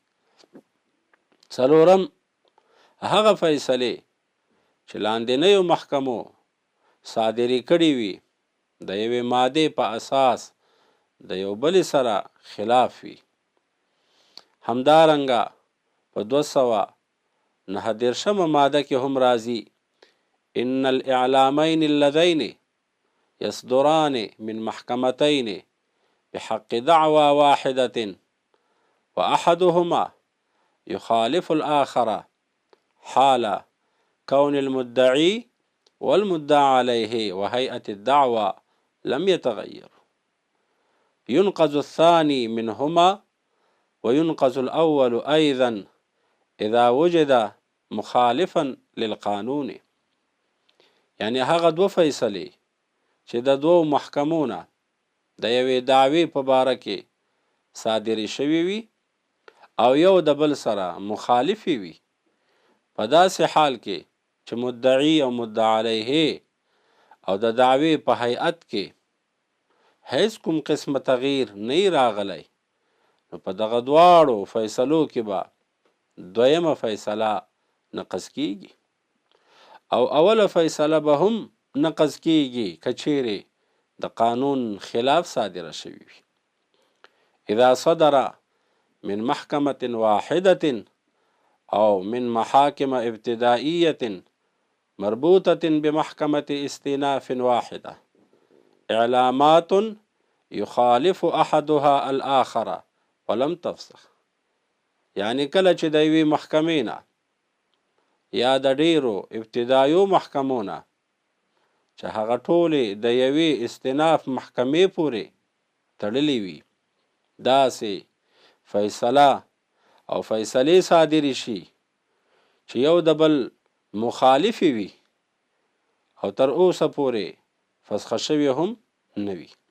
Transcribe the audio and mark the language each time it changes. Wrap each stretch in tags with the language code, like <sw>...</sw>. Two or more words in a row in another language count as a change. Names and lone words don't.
<ps>څلورم هغه فیصلې چې لاندنیو محکمو صادرې کړې وي د یوې مادې په اساس د یو بلې سره خلاف وي. همدارنګه په 239 ماده کې هم راځي:</ps> <ar>ان الاعلامین اللذین يصدران من محکمتین بحق دعوى واحدة وأحدهما يخالف الآخر حال كون المدعي والمدعى عليه وهيئة الدعوة لم يتغير. ينقض الثاني منهما وينقض الأول أيضا إذا وجد مخالفا للقانون.</ar> <ps>یعنی هغه 2 فیصلې چې د 2 محکمونه د یوې دعوې په باره کې صادرې شوي وي او یو د بل سره مخالفې وي، په داسې حال کې چې مدعي او مدعا علیه او د دعوې په هیئت کې هیڅ کوم قسمه تغییر نه راغلی، نو په دغه دواړو فیصلو کې به دویمه فیصله نقض کیږي او اوله فیصله به هم نقض کیږي که چیرې د قانون خلاف صادره شوي وي.</ps> <ar>اذا صدر من محکمة واحدة او من محاكم ابتدائية مربوطة بمحكمة استئناف واحدة اعلامات يخالف احدها الاخر ولم تفسخ.</ar> <ps>یعنی کله چې د یوې محکمې نه یا د ډیرو ابتدایو محکمو نه چې هغه ټولې د یوې استئناف محکمې پورې تړلې وي داسې فیصله او فیصلې صادرې شي چې یو د بل مخالفې وي او تر اوسه پورې فسخه شوې هم نه وي.</ps>